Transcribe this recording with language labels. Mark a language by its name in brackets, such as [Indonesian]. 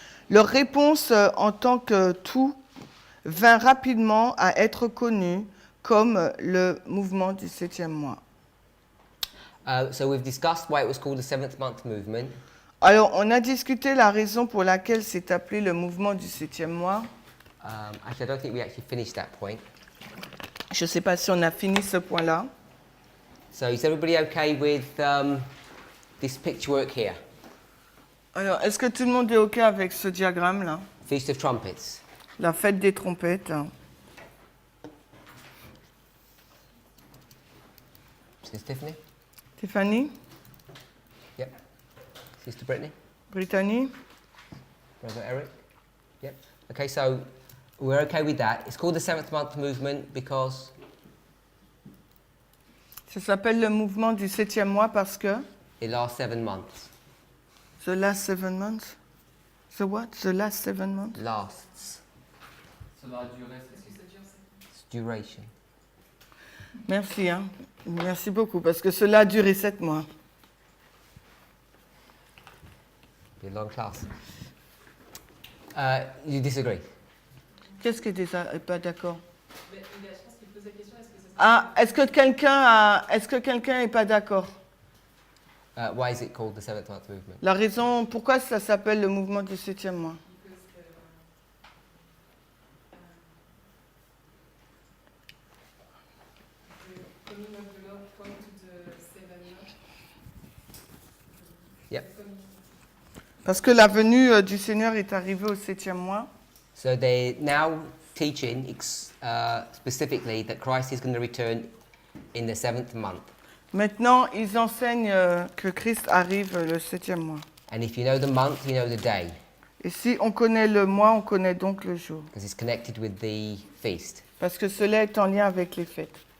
[French] Leur réponse en tant que tout vint rapidement à être connue comme le mouvement du 7e mois. [English] So we've discussed why it was called the Seventh Month Movement. [French] Alors, on a discuté la raison pour laquelle c'est appelé le mouvement du 7e mois. [English] Actually, I don't think we actually finished that point. [French] Je ne sais pas si on a fini ce point-là. [English] So is everybody okay with this picture work here? [French] Alors, est-ce que tout le monde est OK avec ce diagramme-là? [English] Feast of Trumpets. [French] La fête des trompettes. [English] Sister Tiffany? [French] Stéphanie? [English] Yep. Sister Brittany? Brittany? Brother Eric? Yep. Okay, so we're okay with that. It's called the Seventh Month Movement because [French] Ça s'appelle le mouvement du 7e mois parce que? [English] it lasts 7 months. The last 7 months? The what? The last 7 months? Lasts. [French] Cela a duré, est-ce que ça dure ça? [English] It's duration. [French] Merci, hein. Merci beaucoup, parce que cela a duré 7 mois. [English] Be a long class. You disagree? [French] Qu'est-ce qui n'est pas d'accord? Mais je pense qu'il pose la question, est-ce que ça Ah, est-ce que quelqu'un n'est pas d'accord? [English] Why is it called the Seventh Month Movement? [French] La raison, pourquoi ça s'appelle le mouvement du 7e mois? [English] Yep. [French] Parce que la venue du Seigneur est arrivée au 7e mois. [English] So they're now teaching specifically that Christ is going to return in the 7th month. [French] Maintenant, ils enseignent que Christ arrive le 7e mois. [English] And if you know the month, you know the day, [French] Et si on connaît le mois, on connaît donc le jour. [English] because it's connected with the feast. [French] Parce que cela est en lien avec les fêtes.